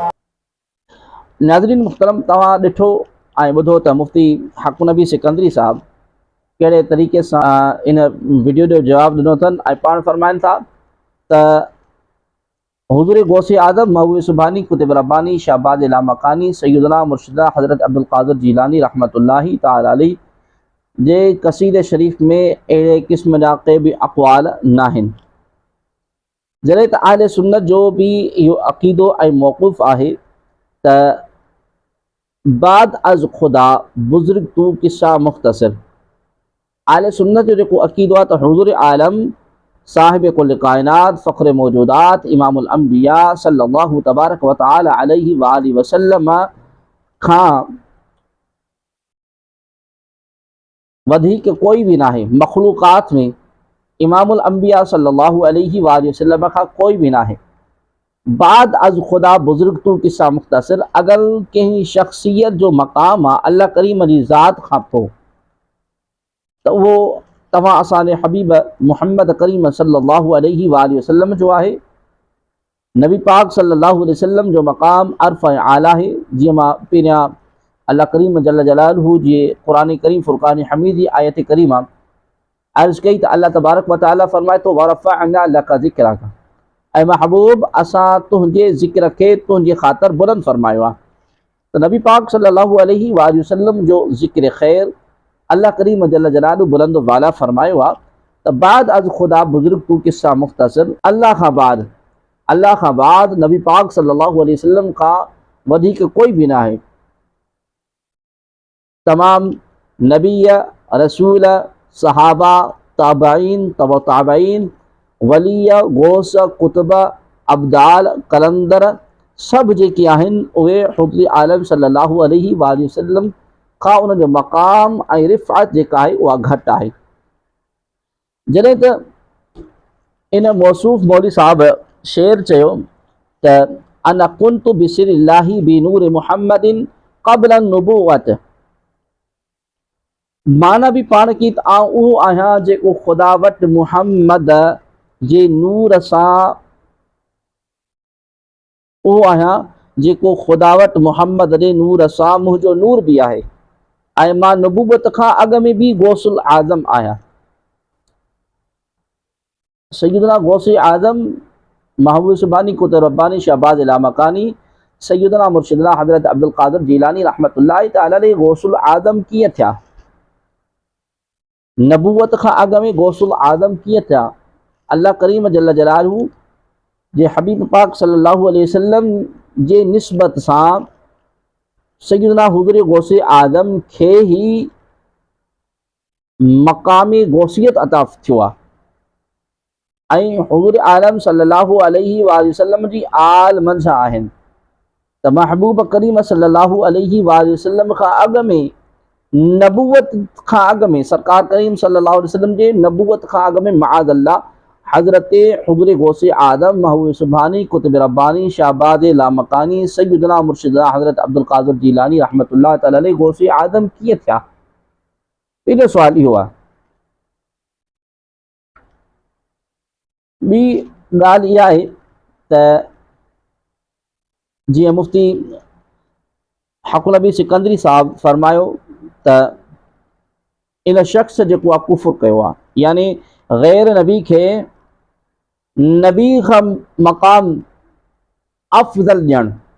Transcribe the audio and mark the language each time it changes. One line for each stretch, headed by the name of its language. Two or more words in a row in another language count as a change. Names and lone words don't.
Sindhi: नाज़रीन मुहतरम, तव्हां ॾिठो ऐं ॿुधो त मुफ्ती हक़ नबी सिकंदरी साहब कहिड़े तरीक़े सां इन वीडियो जो जवाबु ॾिनो अथनि ऐं पाण फरमाइनि था त हुज़ूर गौसे आज़म महबूब सुभानी कुतुब रब्बानी शाहबाज़ लामकानी सैयदना मुर्शिदा हज़रत अब्दुल क़ादिर जीलानी
Arabic: رحمة الله تعالى عليه
Sindhi: जे क़सीदे शरीफ़ में अहिड़े क़िस्म जा के बि अक़वाल नाहिनि। जॾहिं त अहले सुन्नत जो बि इहो अक़ीदो ऐं मौक़ूफ़ आहे त
Persian: بعد از خدا بزرگ تو قصه مختصر.
Sindhi: अहले सुन्नत जो जेको अक़ीदो आहे त हुज़ूर आलम साहिब कुल कायनात फ़ख्र मौजूदात
Arabic: إمام الأنبياء صلى الله تبارك وتعالى عليه وآله وسلم
Sindhi: खां वधीक कोई भी नाहे। मखलूक़ात में
Arabic: إمام الأنبياء صلى الله عليه وآله وسلم
Sindhi: खां कोई भी नाहे।
Persian: بعد از خدا بزرگ تو قصه مختصر.
Sindhi: अगर कंहिं शख़्सियत जो मक़ाम आहे अल्लाह करीम जी ज़ात खां पोइ, त उहो तव्हां असांजे हबीब मुहम्मद करीम
Arabic: صلى الله عليه وآله وسلم
Sindhi: जो आहे। नबी पाक
Arabic: صلى الله عليه وسلم
Sindhi: जो मक़ाम अर्फ़ ऐं आला आहे। जीअं मां पहिरियां अल्लाह करीम
Arabic: جل جلاله
Sindhi: जे क़ुरान करीम फ़ुरक़ान हमीद जी आयत करीमा अर्ज़ कई त
Arabic: الله تبارك وتعالى
Sindhi: फरमाए थो
Arabic: ورفعنا لك ذكرك,
Sindhi: ऐं महबूब असां तुंहिंजे ज़िक्र खे तुंहिंजे ख़ातिर बुलंद फरमायो आहे। त नबी पाक
Arabic: صلى الله عليه وآله وسلم
Sindhi: जो ज़िक्र ख़ैर अल्लाह करीम
Arabic: جل جلاله
Sindhi: बुलंद वाला फरमायो आहे त
Persian: بعد از خدا بزرگ تو قصه مختصر.
Sindhi: अल्लाह खां बाद नबी पाक
Arabic: صلى الله عليه وسلم
Sindhi: खां वधीक कोई भी ना है। तमाम नबी, रसूल, सहाबा, ताबईन, तबा ताबईन, वली, गौस, कुतुब, अब्दाल, कलंदर सभु जेके आहिनि उहे हुज़ूर आलम
Arabic: صلى الله عليه وآله وسلم
Sindhi: खां उनजो मक़ाम ऐं रिफ़अत जेका आहे उहा घटि आहे। जॾहिं त इन मौसूफ़ मौलवी साहब शेर चयो त
Arabic: أنا كنت بسر الله بنور محمد قبل النبوة,
Sindhi: माना बि पाण की त आउं उहो आहियां जेको ख़ुदा वटि मुहम्मद जे नूर सां, उहो आहियां जेको ख़ुदा वटि मुहम्मद जे नूर सां मुंहिंजो नूर बि आहे ऐं मां नबूवत खां अॻु में बि गौसुल आज़म आहियां। सैयदना गौसे आज़म महबूब सुभानी कुतुब रब्बानी शाहबाज़ लामकानी सैयदना मुर्शिदना हज़रत अब्दुल क़ादिर जीलानी
Arabic: رحمة الله تعالى عليه
Sindhi: गौसुल आज़म कीअं थिया? नबूवत खां अॻु में गौसुल आज़म कीअं थिया? अल्लाह करीम
Arabic: جل جلاله
Sindhi: जे हबीब पाक
Arabic: صلى الله عليه وسلم
Sindhi: जे निस्बत सां सैयदना हुज़ूर गौसे आज़म खे ही मक़ाम गौसियत अता थियो आहे ऐं हुज़ूर आलम
Arabic: صلى الله عليه وسلم
Sindhi: जी आल मंझा आहिनि। त महबूब करीम
Arabic: صلى الله عليه وسلم
Sindhi: खां अॻु में, नबूवत खां अॻु में, सरकार करीम
Arabic: صلى الله عليه وسلم
Sindhi: जे नबूवत खां अॻु में
Arabic: معاذ الله
Sindhi: हज़रत हुज़ूर गौसे आज़म महबूब सुभानी कुतुब रब्बानी शाहबाज़ लामकानी सैयदना मुर्शिदा हज़रत अब्दुल क़ादिर जीलानी
Arabic: رحمة الله تعالى عليه
Sindhi: गौसे आज़म कीअं थिया? पहिरियों सुवाल इहो आहे। ॿी ॻाल्हि इहा आहे त जीअं मुफ़्ती हक़ुल नबी सिकंदरी साहब फरमायो त इन शख़्स जेको आहे कुफ़ुर कयो आहे, यानी ग़ैर नबी खे नबी खां मक़ाम अफ़ज़ल ॾियणु।